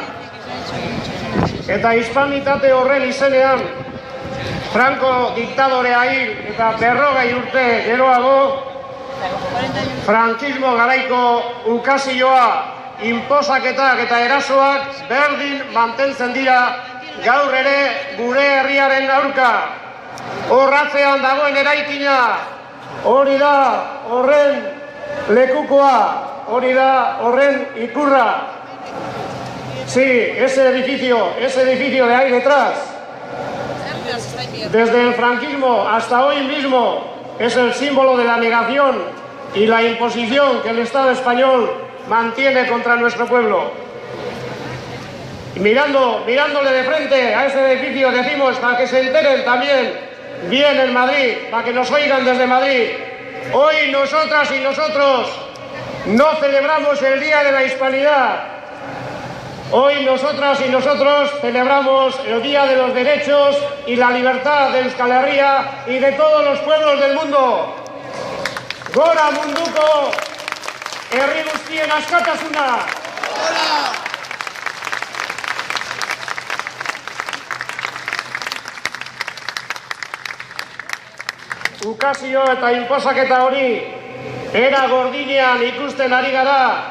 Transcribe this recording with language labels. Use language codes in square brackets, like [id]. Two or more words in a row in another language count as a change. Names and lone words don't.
[eu] Eta hispanitate horren izenean, Franco diktadorea hil eta 40 urte geroago, frankismo garaiko ukazioa, inposaketak eta erasoak berdin mantentzen dira gaur ere gure herriaren aurka. Horratzean dagoen eraikina, hori da horren lekukoa, hori da horren ikurra. [es] Sí, ese edificio de ahí detrás, desde el franquismo hasta hoy mismo, es el símbolo de la negación y la imposición que el Estado español mantiene contra nuestro pueblo. Y mirándole de frente a ese edificio, decimos, para que se enteren también bien en Madrid, para que nos oigan desde Madrid, hoy nosotras y nosotros no celebramos el Día de la Hispanidad. Hoy nosotras y nosotros celebramos el Día de los Derechos y la Libertad de Euskal Herria y de todos los pueblos del mundo. [eu] Gora munduko herri guztien askatasuna! Ukazio eta inposaketa hori era gordinean ikusten ari gara.